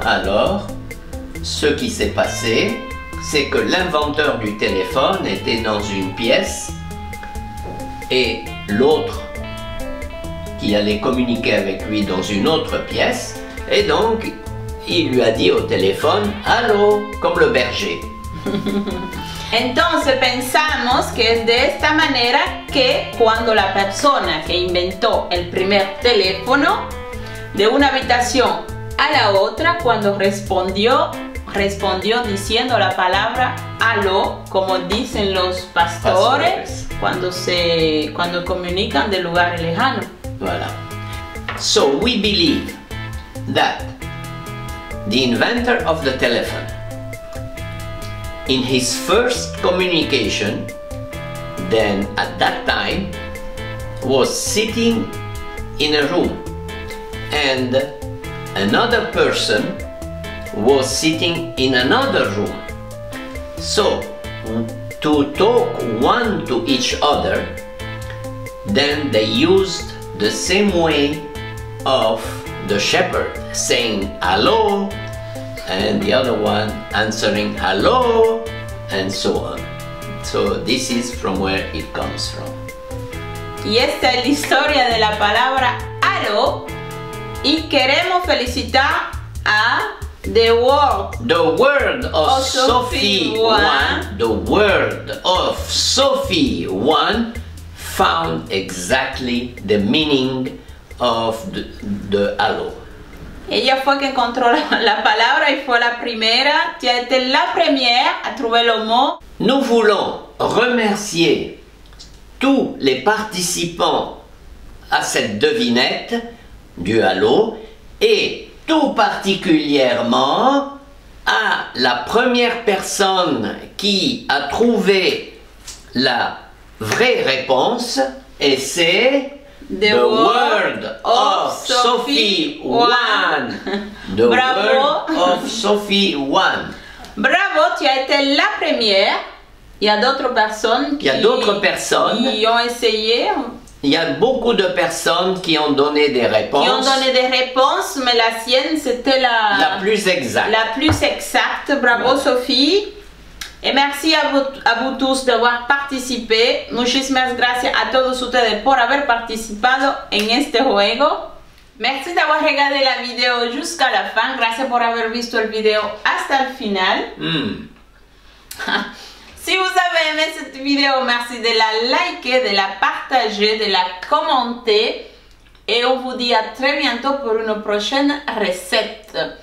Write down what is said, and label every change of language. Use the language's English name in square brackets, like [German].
[French] Alors, ce qui s'est passé, c'est que l'inventeur du téléphone était dans une pièce et l'autre qui allait communiquer avec lui dans une autre pièce, et donc il lui a dit au téléphone « Allô », comme le berger. [Spanish] Entonces pensamos que es de esta manera que cuando la persona que inventó el primer teléfono de una habitación a la otra, cuando respondió diciendo la palabra aló, como dicen los pastores cuando comunican de lugares lejanos. [French] Voilà. [English] So we believe that the inventor of the telephone, in his first communication, then at that time, was sitting in a room and another person was sitting in another room. So, to talk one to each other, then they used the same way of the shepherd saying hello and the other one answering hello and so on. So this is from where it comes from. [Spanish] Y esta es la historia de la palabra aló y queremos felicitar a The Word of Sophie 1. [English] The Word of Sophie 1 found exactly the meaning of the hello. [Spanish] Ella fue que encontró la palabra y fue la primera, [French] qui a été la première à trouver le mot. Nous voulons remercier tous les participants à cette devinette du halo et tout particulièrement à la première personne qui a trouvé la vraie réponse et c'est [English] The Word of Sophie 1. The Word of Sophie 1. [French] Bravo tu as été la première. Il y a d'autres personnes qui ont essayé. Il y a beaucoup de personnes qui ont donné des réponses. Qui ont donné des réponses, mais la sienne, c'était la plus exacte. La plus exacte. Bravo, Sophie. Y merci a vous tous d'avoir participé. [Spanish] Muchísimas gracias a todos ustedes por haber participado en este juego. [French] Merci d'avoir regardé la vidéo jusqu'à la fin. [Spanish] Gracias por haber visto el video hasta el final. [French] Si vous avez aimé cette vidéo, merci de la liker, de la partager, de la commenter. Et on vous dit à très bientôt pour une prochaine recette.